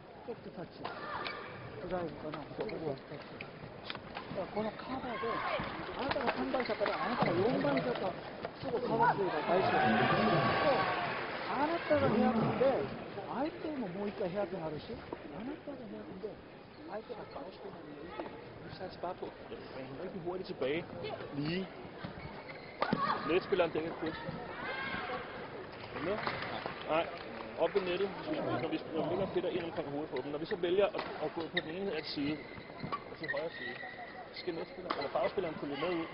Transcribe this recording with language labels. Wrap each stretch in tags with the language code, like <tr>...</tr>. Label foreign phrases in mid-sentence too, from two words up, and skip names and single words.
<ja>ソフトタッチ、ドライブかな、ソフトタッチ。このカバーで、あなたが3番車からあなたが4番車か、すぐカバーするのが大事だよ。あなたがヘアピンで、相手ももう一回ヘアピンあるし、あなたがヘアピンで、相手が</ja> <da>bagspilleren ikke. Vi satser bare på at bringe rigtig hurtigt tilbage. Lige. Netspilleren dækker kryds. Er du med? Nej. Op ved nettet, når vi ligger fedt ind omkring hovedet på dem. Når vi så vælger at gå på den ene af side, og til højre side, så skal netspilleren, eller bagspilleren følge med ud.</da>